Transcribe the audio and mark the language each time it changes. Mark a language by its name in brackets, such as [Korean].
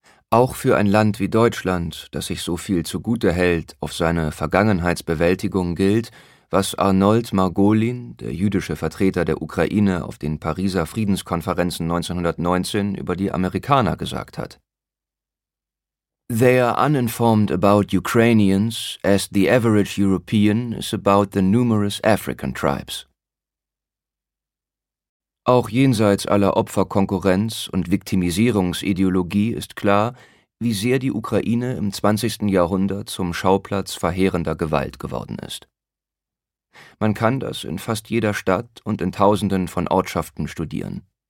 [German] Auch für ein Land wie Deutschland, das sich so viel zugute hält, auf seine Vergangenheitsbewältigung gilt, was Arnold Margolin, der jüdische Vertreter der Ukraine auf den Pariser Friedenskonferenzen 1919 über die Amerikaner gesagt hat. [English] They are uninformed about Ukrainians, as the average European is about the numerous African tribes. [German] Auch jenseits aller Opferkonkurrenz und Viktimisierungsideologie ist klar, wie sehr die Ukraine im 20. Jahrhundert zum Schauplatz verheerender Gewalt geworden ist. Man kann das in fast jeder Stadt und in Tausenden von Ortschaften studieren.